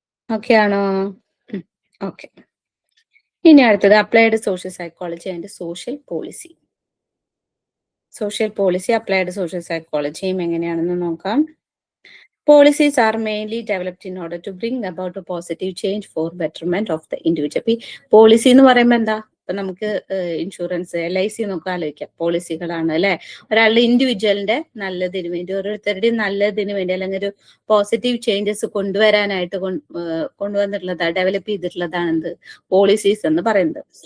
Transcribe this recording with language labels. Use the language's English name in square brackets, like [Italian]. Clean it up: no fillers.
[Malayalam] Okay ആണോ? Okay. ഇനി അടുത്തത് applied social psychology and social policy. Social policy applied social സൈക്കോളജിയും എങ്ങനെയാണെന്ന് നോക്കാം. [English] Policies are mainly developed in order to bring about a positive change for betterment of the individual. [Malayalam] Policy എന്ന് പറയുമ്പോൾ എന്താ, ഇപ്പൊ നമുക്ക് ഇൻഷുറൻസ്, LIC എന്നൊക്കെ ആലോചിക്കാം, പോളിസികളാണ് അല്ലെ. ഒരാളുടെ ഇൻഡിവിജ്വലിന്റെ നല്ലതിന് വേണ്ടി, ഓരോരുത്തരുടെയും നല്ലതിന് വേണ്ടി, അല്ലെങ്കിൽ ഒരു പോസിറ്റീവ് ചേഞ്ചസ് കൊണ്ടുവരാനായിട്ട് കൊണ്ടുവന്നിട്ടുള്ളതാണ്, ഡെവലപ്പ് ചെയ്തിട്ടുള്ളതാണ് എന്ത്, പോളിസീസ് എന്ന് പറയുന്നത്.